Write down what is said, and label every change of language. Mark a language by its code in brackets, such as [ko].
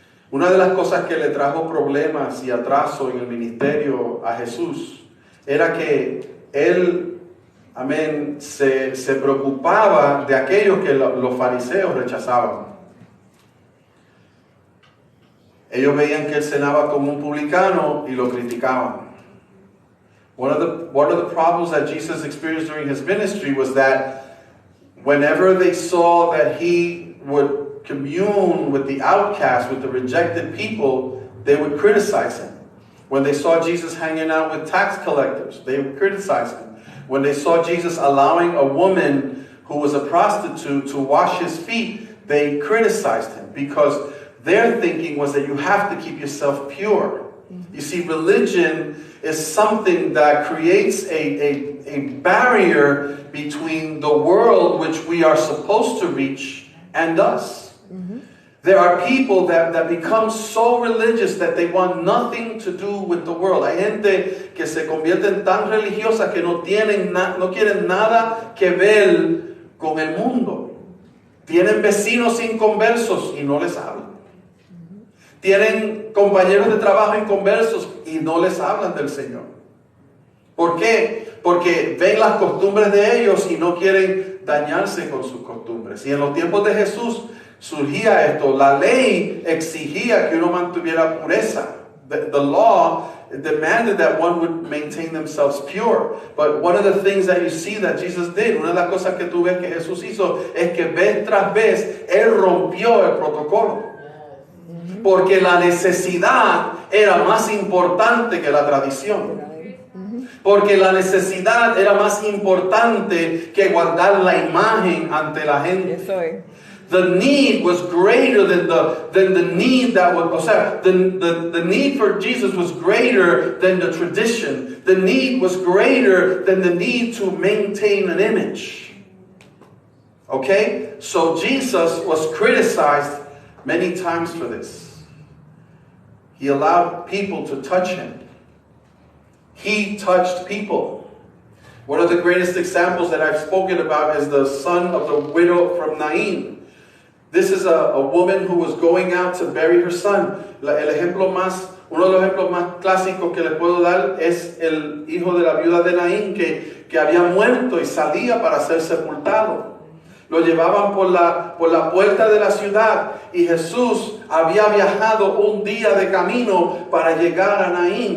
[es] Una de las cosas que le trajo problemas y atraso en el ministerio a Jesús era que él, amén, se preocupaba de aquellos que los fariseos rechazaban. Ellos veían que él cenaba como un publicano y lo criticaban. [en] One of the problems that Jesus experienced during his ministry was that whenever they saw that he would commune with the outcast, with the rejected people, they would criticize him. When they saw Jesus hanging out with tax collectors, they would criticize him. When they saw Jesus allowing a woman who was a prostitute to wash his feet, they criticized him because their thinking was that you have to keep yourself pure. You see, religion is something that creates a barrier between the world which we are supposed to reach and us. Mm-hmm. There are people that become so religious that they want nothing to do with the world. [es] Hay gente que se convierten tan religiosas que no quieren nada que ver con el mundo. Tienen vecinos inconversos y no les hablan. Tienen compañeros de trabajo inconversos y no les hablan del Señor. ¿Por qué? Porque ven las costumbres de ellos y no quieren dañarse con sus costumbres. Y en los tiempos de Jesús surgía esto. La ley exigía que uno mantuviera pureza. [en] The law demanded that one would maintain themselves pure. But one of the things that you see that Jesus did, [es] una de las cosas que tú ves que Jesús hizo, es que vez tras vez, Él rompió el protocolo. Porque la necesidad era más importante que la tradición. Porque la necesidad era más importante que guardar la imagen ante la gente. [en] The need was greater than the need that was, [es] o sea, [en] the need for Jesus was greater than the tradition. The need was greater than the need to maintain an image. Okay? So Jesus was criticized many times for this. He allowed people to touch him. He touched people. One of the greatest examples that I've spoken about is the son of the widow from Nain. This is a woman who was going out to bury her son. [es] Uno de los ejemplos más clásicos que les puedo dar es el hijo de la viuda de Naín que había muerto y salía para ser sepultado. Lo llevaban por la puerta de la ciudad y Jesús había viajado un día de camino para llegar a Naín.